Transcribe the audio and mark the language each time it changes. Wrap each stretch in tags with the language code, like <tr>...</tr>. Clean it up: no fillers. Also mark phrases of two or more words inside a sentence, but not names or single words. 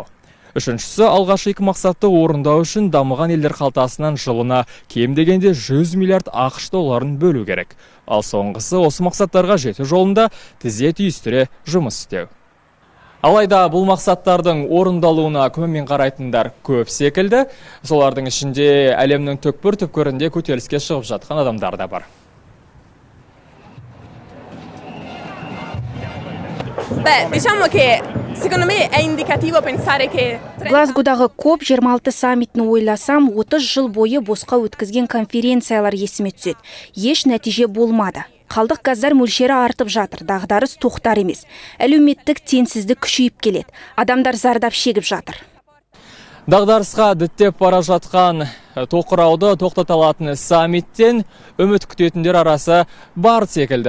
<kk>Үшіншісі, алғашқы 2 мақсатты орындау үшін дамыған елдер қалтасынан жылына кем дегенде 100 миллиард ақш долларын бөлу керек. Ал соңғысы осы мақсаттарға жету жолында тізе түйістіре жұмыс істеу. Алайда бұл мақсаттардың орындалуына көңілмен қарайтындар көп секілді. Солардың ішінде әлемнің түкпір-түкпірінде көтеріліске шығып жатқан адамдар да бар.</kk> <it>Diciamo che secondo me è indicativo pensare che</it> <kk>Глазгодағы COP26 саммитін ойласам, 30 жыл бойы босқа өткізген конференциялар есіме түседі. Еш нәтиже болмады. Қалдық газдар мөлшері артып жатыр, дағдарыс тоқтар емес. Әлеуметтік теңсіздік күшейіп келеді. Адамдар зардап шегіп жатыр. Дағдарысқа діттеп бара жатқан тоқырауды тоқтата алатын саммиттен үміт күтетіндер арасы бар секілді.</kk>